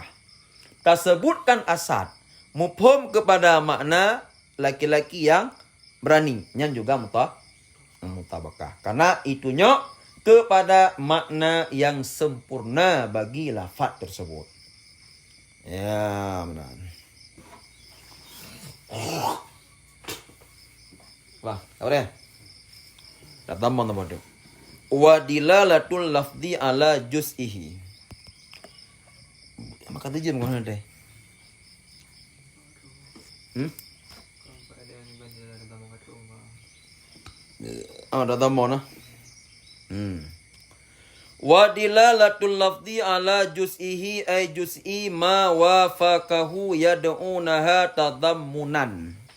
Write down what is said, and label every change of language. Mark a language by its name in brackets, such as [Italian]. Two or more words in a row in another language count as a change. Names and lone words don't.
[Malay] Tersebutkan [Arabic] أسد مفهوم [Malay] kepada makna laki-laki yang berani, yang juga mutabakah. Karena itunya kepada makna yang sempurna bagi lafaz tersebut. Ya, benar. Wah, apa dia? Dah tambah tu. [Arabic] ودلالة اللفظ على جزئه. [Malay] Maka tu je mana deh? Dah tambah nah. [Arabic] ودلالة اللفظ على جزئه أي جزء ما وافقه يدعونها تضمنا.